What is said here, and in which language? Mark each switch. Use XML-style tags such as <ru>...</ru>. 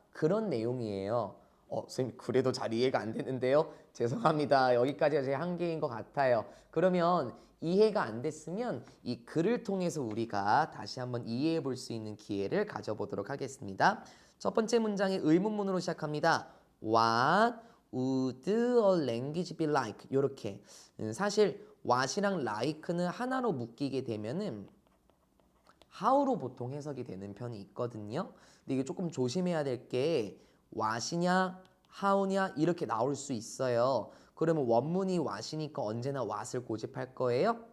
<ko>그런 내용이에요. 선생님 그래도 잘 이해가 안 되는데요. 죄송합니다. 여기까지가 제 한계인 것 같아요. 그러면 이해가 안 됐으면 이 글을 통해서 우리가 다시 한번 이해해 볼 수 있는 기회를 가져보도록 하겠습니다. 첫 번째 문장의 의문문으로 시작합니다.</ko> <en>What would a language be like?</en> <ko>이렇게 사실 what이랑 like는 하나로 묶이게 되면은 how로 보통 해석이 되는 편이 있거든요. 근데 이게 조금 조심해야 될 게 what이냐 how냐 이렇게 나올 수 있어요. 그러면 원문이 what이니까 언제나 what을 고집할 거예요.</ko>